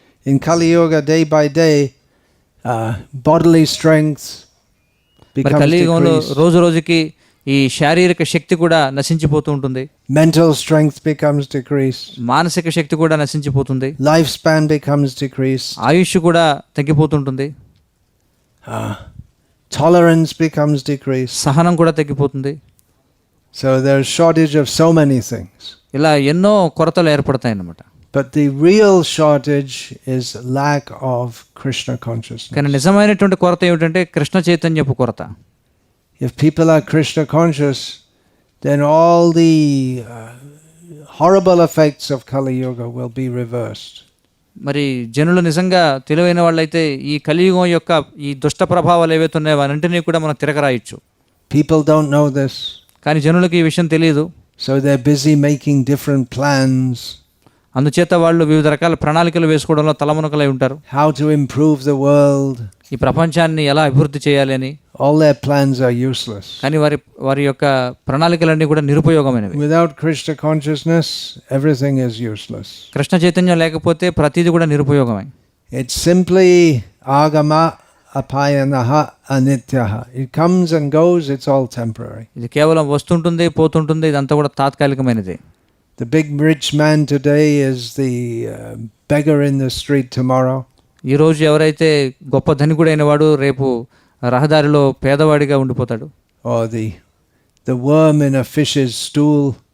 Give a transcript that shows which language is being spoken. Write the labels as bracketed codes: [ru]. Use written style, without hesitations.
[en] In Kali Yuga, day by day, bodily strength becomes [te] కలియుగంలో [en] decreased. [te] రోజుకి ఈ శారీరక శక్తి కూడా నశించిపోతూ ఉంటుంది. [en] Mental strength becomes decreased. [te] మానసిక శక్తి కూడా నశించిపోతుంది. [en] Lifespan becomes decreased. [te] ఆయుష్ కూడా తగ్గిపోతుంటుంది. [en] Tolerance becomes decreased. [te] సహనం కూడా తగ్గిపోతుంది. [en] So there's shortage of so many things. [te] ఇలా ఎన్నో కొరతలు ఏర్పడతాయి అన్నమాట. [en] But the real shortage is lack of Krishna consciousness. [te] కానీ నిజమైనటువంటి కొరత ఏమిటంటే కృష్ణ చైతన్యపు కొరత. [en] If people are Krishna conscious, then all the horrible effects of Kali Yuga will be reversed. [te] మరి జనులు నిజంగా తెలివైన వాళ్ళైతే ఈ కలియుగం యొక్క ఈ దుష్ట ప్రభావాలు ఏవైతే ఉన్నాయో వాటన్నింటినీ కూడా మనం తిరగరాయొచ్చు. [en] People don't know this. [te] కానీ జనులకు ఈ విషయం తెలియదు. [en] So they're busy making different plans. [te] అందుచేత వాళ్ళు వివిధ రకాల ప్రణాళికలు వేసుకోవడంలో తలమునకలై ఉంటారు. [en] How to improve the world. [te] ఈ ప్రపంచాన్ని ఎలా అభివృద్ధి చేయాలి అని. [en] All their plans are useless. [te] కానీ వారి యొక్క ప్రణాళికలన్నీ కూడా నిరుపయోగమైనవి. [en] Without Krishna consciousness, everything is useless. [te] Krishna చైతన్యం లేకపోతే ప్రతిదీ కూడా నిరుపయోగమే. [en] It's simply [sa] agama apayanaha anityaha. [en] It comes and goes, it's all temporary. [te] ఇది కేవలం వస్తుంటుంది పోతుంటుంది, ఇదంతా కూడా తాత్కాలికమైనది. [en] The big rich man today is the beggar in the street tomorrow. [te] ఈ రోజు ఎవరైతే గొప్ప ధనికుడైన వాడు రేపు రహదారిలో పేదవాడిగా ఉండిపోతాడు. [en] Or the worm in a fish's stool.